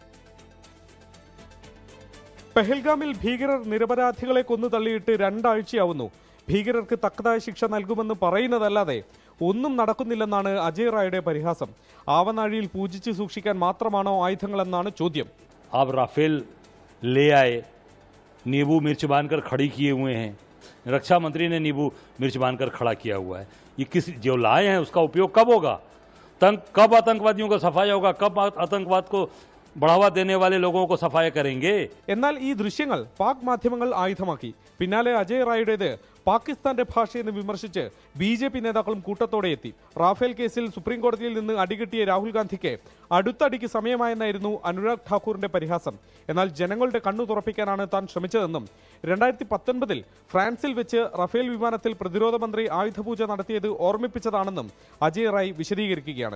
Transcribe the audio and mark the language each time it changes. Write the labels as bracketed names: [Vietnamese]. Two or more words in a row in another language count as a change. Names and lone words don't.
[Malayalam] പെഹൽഗാമിൽ ഭീകരർ നിരപരാധികളെ കൊന്നു തള്ളിയിട്ട് 2 ആഴ്ചയാവുന്നു. ഭീകരർക്ക് തക്കതായ ശിക്ഷ നൽകുമെന്ന് പറയുന്നതല്ലാതെ ഒന്നും നടക്കുന്നില്ലെന്നാണ് അജയ് റായുടെ പരിഹാസം. ആവനാഴിയിൽ പൂജിച്ച് സൂക്ഷിക്കാൻ മാത്രമാണോ ആയുധങ്ങളെന്നാണ് ചോദ്യം. [Hindi] आप राफेल ले आए, नींबू मिर्च बांधकर खड़ी किए हुए हैं, रक्षा मंत्री ने नींबू मिर्च बांधकर खड़ा किया हुआ है. ये किस जो लाए हैं उसका उपयोग कब होगा? कब आतंकवादियों का सफाया होगा? कब आतंकवाद को बढ़ावा देने वाले लोगों को सफाया करेंगे। [Malayalam] എന്നാൽ ഈ ദൃശ്യങ്ങൾ പാക് മാധ്യമങ്ങൾ ആയുധമാക്കി. പിന്നാലെ അജയ് റായുടേത് പാകിസ്ഥാന്റെ ഭാഷയെന്ന് വിമർശിച്ച് BJP നേതാക്കളും കൂട്ടത്തോടെ എത്തി. റാഫേൽ കേസിൽ സുപ്രീം കോടതിയിൽ നിന്ന് അടികിട്ടിയ രാഹുൽ ഗാന്ധിക്ക് അടുത്തടിക്ക് സമയമായെന്നായിരുന്നു അനുരാഗ് ഠാക്കൂറിന്റെ പരിഹാസം. എന്നാൽ ജനങ്ങളുടെ കണ്ണു തുറപ്പിക്കാനാണ് താൻ ശ്രമിച്ചതെന്നും 2019 ഫ്രാൻസിൽ വെച്ച് റഫേൽ വിമാനത്തിൽ പ്രതിരോധ മന്ത്രി ആയുധപൂജ നടത്തിയത് ഓർമ്മിപ്പിച്ചതാണെന്നും അജയ് റായ് വിശദീകരിക്കുകയാണ്.